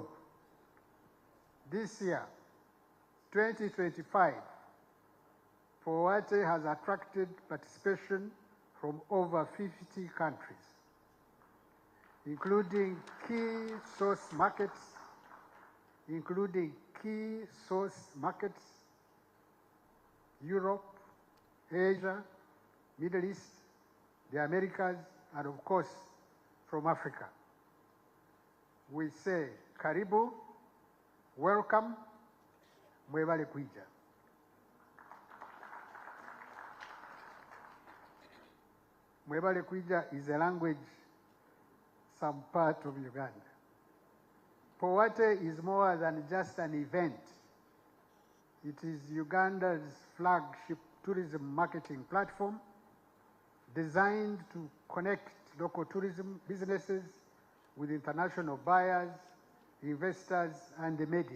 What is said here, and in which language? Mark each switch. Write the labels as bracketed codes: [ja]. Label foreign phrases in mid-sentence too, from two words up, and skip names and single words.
[en] This year, 2025, Poate has attracted participation from over 50 countries, including key source markets, Europe, Asia, Middle East, the Americas, and of course, from Africa. We say, Karibu, welcome, [lg] mwebale kuija. Mwebale kuija [en] is a language, some part of Uganda. Poate is more than just an event. It is Uganda's flagship tourism marketing platform designed to connect local tourism businesses with international buyers, investors, and the media.